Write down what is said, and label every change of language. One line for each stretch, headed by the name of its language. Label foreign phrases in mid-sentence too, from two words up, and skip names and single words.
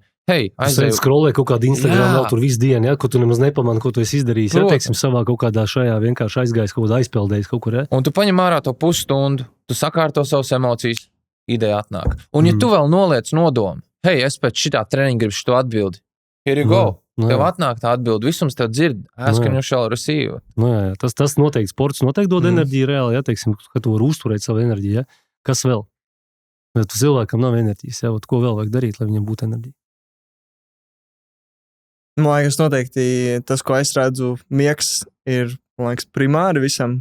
Latvian: Aizēju scrollē kaut kādu Instagram vēl tur visu dienu, ko tu nemaz nepamani, ko tu esi izdarījis. Teiksim, savā kaut kādā šajā vienkārši aizgājis, kaut kādā aizpeldējis kaut kur. Un tu paņem ārā to pusstundu, tu sakārto savas emocijas, ideja atnāk. Un ja tu vēl noliec nodomu, hei, es pēc šitā treniņa gribu šo atbildi.
English: Here you go.
Latvian: Tev atnāk tā atbildi, visums tev dzird.
English: Ask and you shall receive.
Latvian: Jā, tas noteikti sports noteikti dod enerģiju reāli, ja, teiksim, ka tu vari uzturēt savu enerģiju, ja. Kas vēl? Ja tu cilvēkam nav enerģijas, ja, ko vēl vajag darīt, lai viņam būtu enerģija? Man liekas, noteikti tas, ko es redzu, miegs ir, man liekas, primāri visam.